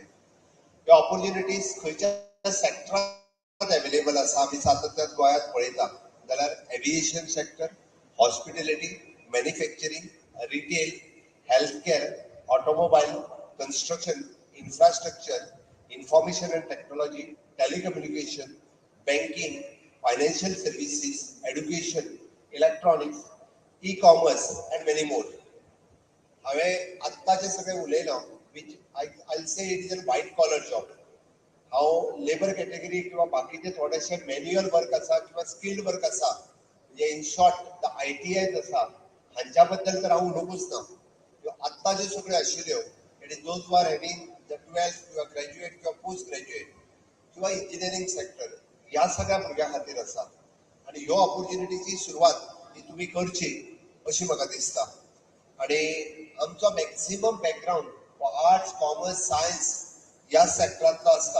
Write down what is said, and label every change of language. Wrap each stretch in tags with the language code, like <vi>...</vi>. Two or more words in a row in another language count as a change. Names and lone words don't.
<kok>ह्यो ऑपॉर्च्युनिटीज खंयच्या सेक्टरांत अवेलेबल आसा आमी सातत्यान गोंयांत पळयता जाल्यार</kok> <en>aviation sector, hospitality, manufacturing, retail, health care, automobile, construction, infrastructure, information and technology, telecommunication, banking, financial services, education, electronics, e commerce and many more.</en> <kok>हांवें आत्तां जे सगळें उलयलां</kok> <en>which I'll say it is a white collar job.</en> <kok>हांव</kok> <en>labour category</en> <kok>किंवा बाकीचे थोडेशे</kok> <en>manual work</en> <kok>आसा किंवा</kok> <en>skilled work</en> <kok>आसा म्हणजे</kok> <en>in short the ITIs</en> <kok>आसा हांच्या बद्दल तर हांव उलोवंकूच ना. आत्तां ज्यो सगळ्यो आशिल्ल्यो</kok> <en>it is those who are having the 12th</en> <kok>किंवा ग्रॅज्युएट किंवा</kok> <en>post graduate</en> <kok>किंवा</kok> <en>engineering sector</en> <kok>ह्या सगळ्या भुरग्यां खातीर आसा. आणि ह्यो ऑपॉर्च्युनिटीची सुरवात ही तुमी करची अशी म्हाका दिसता. आणि आमचो</kok> <en>maximum background</en> <kok>आर्ट्स, कॉमर्स, सायन्स ह्या सेक्टरांतलो आसता.</kok>